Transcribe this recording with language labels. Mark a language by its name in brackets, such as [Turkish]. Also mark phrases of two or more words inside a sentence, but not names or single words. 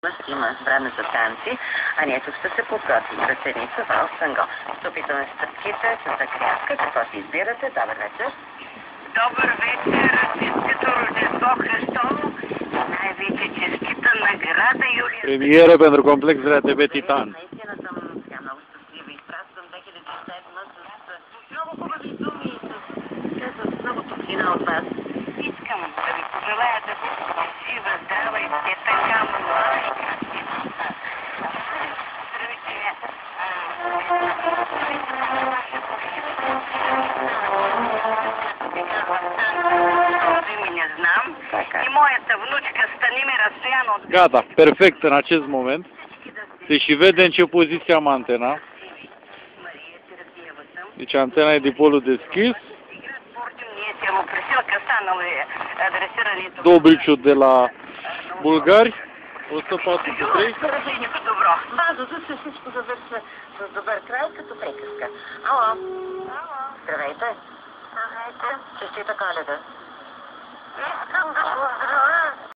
[Bulgarian] Има време за танци, а ние тук ще се подготвим. Ръченица, вал, санго. Ще опитаме стъпките с закряска. Какво си избирате? Добър вечер. Добър вечер, честито Рождество Христово, най-вече честита награда Юлия. [Romanian] Премиера pentru complex de la TV Titan. [Bulgarian] Наистина съм много щастлива. Изпращам 2007 с много хубави думи и с много топлина от вас. Искам да ви пожелая да бъдете жива, здрава и все така млади. Не знам. И моята внучка Станимира Стоянов. [Romanian] Gata, perfect în acest moment. Se și vede în ce poziție am antena. Deci antena e dipolul deschis. Dobriciu de la bulgari. 143. [Bulgarian] Базото се всичко завършва с добър край, като приказка. Ало. Здравейте. Здравейте. Честита Коледа. Искам да поздравя